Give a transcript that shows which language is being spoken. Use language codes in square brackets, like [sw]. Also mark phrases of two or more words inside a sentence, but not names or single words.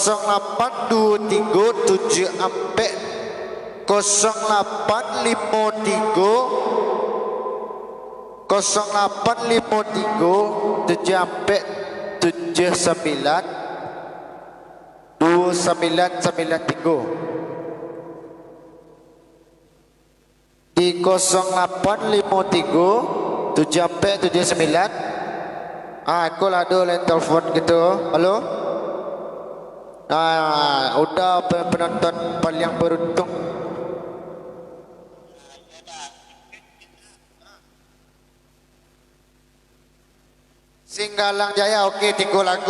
[id] 7 ampe 0853 7 ampe 79 2993 di 0853 7 ampe 79. Aku lah ada line telepon gitu. Halo. Udah penonton paling beruntung. Singgalang Jaya, okey 3 lagu.